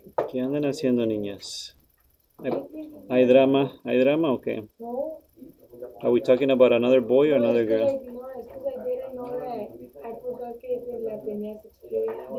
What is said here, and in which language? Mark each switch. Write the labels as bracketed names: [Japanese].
[Spanish] ¿Qué andan haciendo, niñas? ¿Hay drama? ¿Hay drama o qué? [English] Are we talking about another boy or another girl? [Spanish] No, es que [English] I didn't know that. I forgot [Spanish] que la tenía [English] sixth period.